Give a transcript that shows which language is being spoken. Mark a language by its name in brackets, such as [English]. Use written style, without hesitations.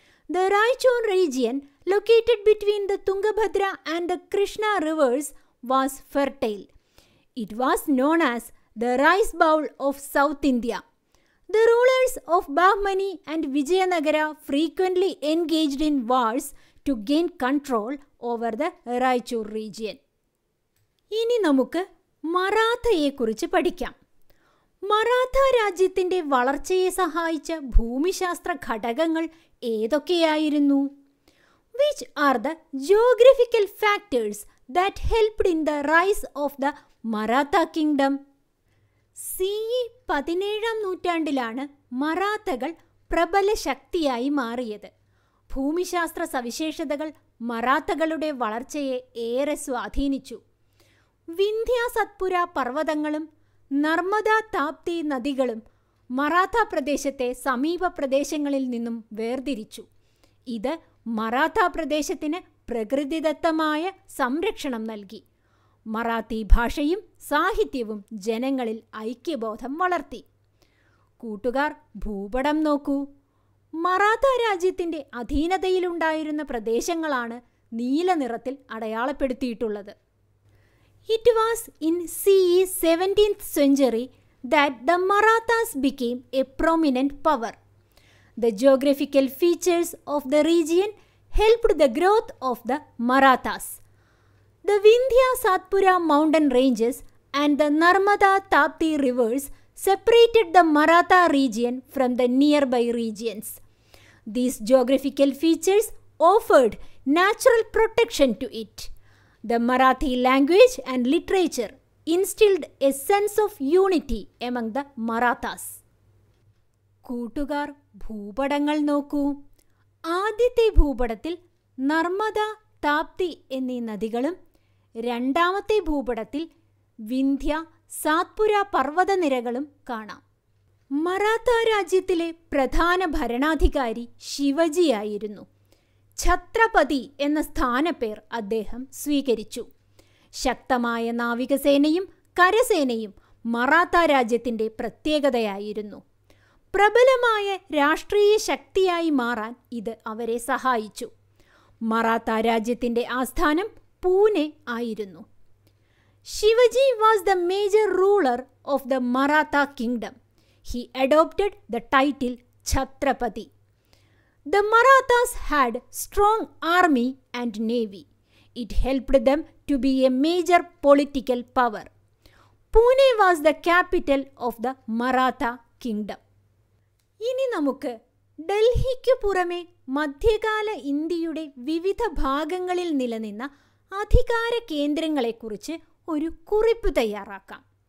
[English] The Raichur region, located between the Tungabhadra and the Krishna rivers, was fertile. It was known as the rice bowl of South India. The rulers of Bahmani and Vijayanagara frequently engaged in wars to gain control over the Raichur region. [Malayalam] ഇനി നമുക്ക് മറാത്തയെക്കുറിച്ച് പഠിക്കാം. മറാത്ത രാജ്യത്തിൻ്റെ വളർച്ചയെ സഹായിച്ച ഭൂമിശാസ്ത്ര ഘടകങ്ങൾ ഏതൊക്കെയായിരുന്നു? [English] Which are the geographical factors that helped in the rise of the Maratha kingdom? [Malayalam] CE 17-ാം നൂറ്റാണ്ടിലാണ് മറാത്തകൾ പ്രബല ശക്തിയായി മാറിയത്. ഭൂമിശാസ്ത്ര സവിശേഷതകൾ മറാത്തകളുടെ വളർച്ചയെ ഏറെ സ്വാധീനിച്ചു. വിന്ധ്യ സത്പുര പർവ്വതങ്ങളും നർമ്മദ താപ്തി നദികളും മറാത്ത പ്രദേശത്തെ സമീപ പ്രദേശങ്ങളിൽ നിന്നും വേർതിരിച്ചു. ഇത് മറാത്ത പ്രദേശത്തിന് പ്രകൃതിദത്തമായ സംരക്ഷണം നൽകി. മറാത്തി ഭാഷയും സാഹിത്യവും ജനങ്ങളിൽ ഐക്യബോധം വളർത്തി. കൂട്ടുകാർ, ഭൂപടം നോക്കൂ. മറാത്ത രാജ്യത്തിൻ്റെ അധീനതയിലുണ്ടായിരുന്ന പ്രദേശങ്ങളാണ് നീല നിറത്തിൽ അടയാളപ്പെടുത്തിയിട്ടുള്ളത്. [English] It was in CE 17th century that the Marathas became a prominent power. The geographical features of the region helped the growth of the Marathas. The Vindhya Satpura mountain ranges and the Narmada Tapti rivers separated the Maratha region from the nearby regions. These geographical features offered natural protection to it. The Marathi language and literature instilled a sense of unity among the Marathas. [Malayalam] കൂട്ടുകാർ, ഭൂപടങ്ങൾ നോക്കൂ. ആദ്യത്തെ ഭൂപടത്തിൽ നർമ്മദ, താപ്തി എന്നീ നദികളും രണ്ടാമത്തെ ഭൂപടത്തിൽ വിന്ധ്യ, സാത്പുര പർവ്വതനിരകളും കാണാം. മറാത്ത രാജ്യത്തിലെ പ്രധാന ഭരണാധികാരി ശിവജിയായിരുന്നു. ഛത്രപതി എന്ന സ്ഥാനപ്പേർ അദ്ദേഹം സ്വീകരിച്ചു. ശക്തമായ നാവികസേനയും കരസേനയും മറാത്ത രാജ്യത്തിൻ്റെ പ്രത്യേകതയായിരുന്നു. പ്രബലമായ രാഷ്ട്രീയ ശക്തിയായി മാറാൻ ഇത് അവരെ സഹായിച്ചു. മറാത്ത രാജ്യത്തിൻ്റെ ആസ്ഥാനം പൂനെ ആയിരുന്നു. [English] Shivaji was the major ruler of the Maratha kingdom. He adopted the title Chhatrapati. The Marathas had strong army and navy. It helped them to be a major political power. Pune was the capital of the Maratha kingdom. [Malayalam] ഇനി നമുക്ക് ഡൽഹിക്കു പുറമെ മധ്യകാല ഇന്ത്യയുടെ വിവിധ ഭാഗങ്ങളിൽ നിലനിന്ന അധികാര കേന്ദ്രങ്ങളെക്കുറിച്ച് ഒരു കുറിപ്പ് തയ്യാറാക്കാം.